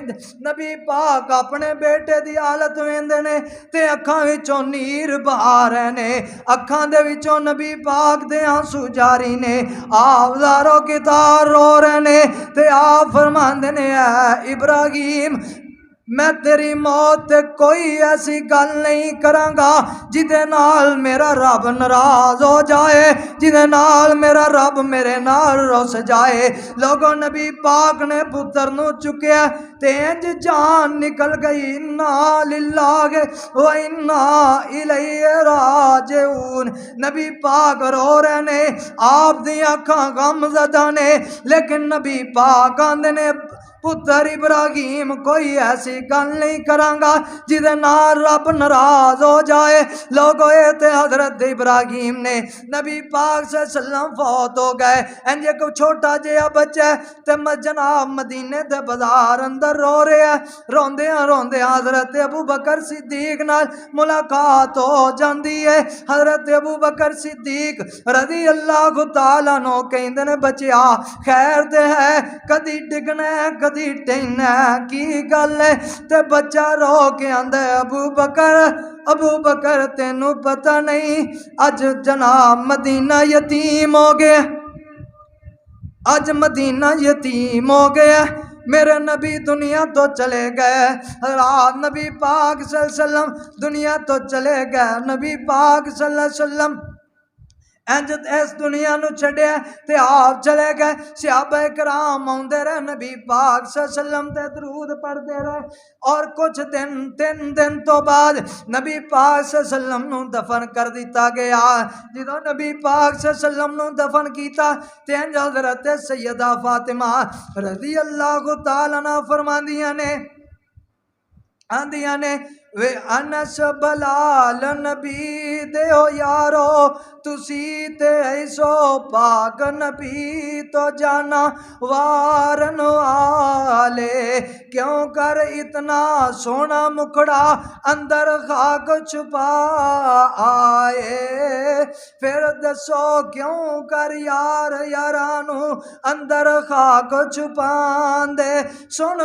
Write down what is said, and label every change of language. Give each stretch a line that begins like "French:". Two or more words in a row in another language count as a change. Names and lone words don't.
Punjabi: نبی پاک اپنے بیٹے دی حالت ویندے نے تے اکھاں وچوں نیر بہا رہے نے، اکھاں دے وچوں نبی پاک دے آنسو جاری نے، آپ زارو کتار رو رہے نے تے آپ فرماندے نے اے ابراہیم میں تیری موت تے کوئی ایسی گل نہیں کراں گا جدے نال میرا رب ناراض ہو جائے، جدے نال میرا رب میرے نال رس جائے۔ لوگوں نبی پاک نے پتر نو چکیا تے انج جان نکل گئی،
Arabic: انا للہ و انا الیہ راجعون۔
Punjabi: نبی پاک رو رہے نے، آپ دی اکھاں غم زدہ نے، لیکن نبی پاک آندے نے پتر ابراہیم کوئی ایسی گل نہیں کراں گا جدے نال رب ناراض ہو جائے۔ لوگوں تے حضرت ابراہیم نے نبی پاک صلی اللہ علیہ وسلم فوت ہو گئے، انجے کو چھوٹا جہا بچہ تے جناب مدینے دے بازار اندر رو رہے ہیں، روندیاں روندیاں حضرت ابو بکر صدیق نال ملاقات ہو جاندی ہے۔ حضرت ابو بکر صدیق رضی اللہ تعالیٰ عنہ کہندے نے بچیا خیر تے ہے، کدی ڈگنا ہے کدی ٹہنا ہے، کی گل ہے؟ تے بچہ رو کے آندے ابو بکر تینوں پتہ نہیں اج جناب مدینہ یتیم ہو گیا، اج مدینہ یتیم ہو گیا، میرے نبی دنیا تو چلے گئے، رات نبی پاک صلی اللہ علیہ وسلم دنیا تو چلے گئے، نبی پاک صلی اللہ علیہ وسلم انجت اس دنیا نو چھڑیا تے آپ چلے گئے، صحابہ کرام آندے رہے، نبی پاک صلی اللہ علیہ وسلم تے درود پڑھتے رہے، اور کچھ تین دن تو بعد نبی پاک صلی اللہ علیہ وسلم نو دفن کر دیتا گیا۔ جدو نبی پاک صلی اللہ علیہ وسلم نو دفن کیتا تے انج حضرت سیدہ فاطمہ رضی اللہ تعالی عنہ فرماندیاں نے آندیاں نے وے انس بلال نبی دے ہو یارو تسی تے ایسو پاک نبی تو جانا وارن والے، کیوں کر اتنا سونا مکھڑا اندر خاک چھپا آئے، پھر دسو کیوں کر یار یارانو اندر خاک چھپان دے، سن